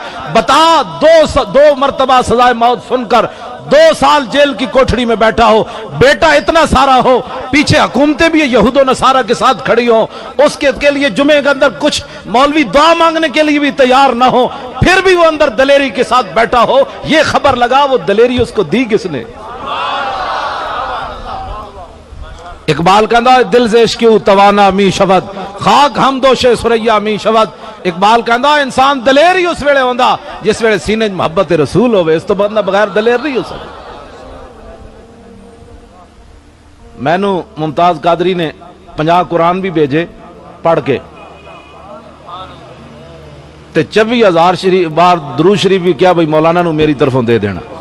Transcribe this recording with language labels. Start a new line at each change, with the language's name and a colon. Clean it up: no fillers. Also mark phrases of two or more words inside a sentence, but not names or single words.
Urdu: بتا، دو مرتبہ سزائے موت سن کر 2 سال جیل کی کوٹھڑی میں بیٹھا ہو، بیٹا اتنا سارا ہو، پیچھے حکومتیں بھی یہود و نصارہ کے ساتھ کھڑی ہوں، اس کے لیے جمعے کے اندر کچھ مولوی دعا مانگنے کے لیے بھی تیار نہ ہو، پھر بھی وہ اندر دلیری کے ساتھ بیٹھا ہو، یہ خبر لگا وہ دلیری اس کو دی کس نے؟
Persian: اقبال کہندا دل سے عشق توانا می شود، خاک ہم دوش سریا می شود۔
Punjabi: اقبال کہندا انسان دلیر ہی اس ویلے ہوندا جس ویلے سینے محبت رسول ہوئے، اس تو بندہ بغیر دلیر نہیں ہو سکتا۔ میں نو ممتاز قادری نے 50 قرآن بھی بھیجے پڑھ کے، تے 24,000 بار درود شریف بھی کیا بھئی مولانا نو میری طرفوں دے دینا۔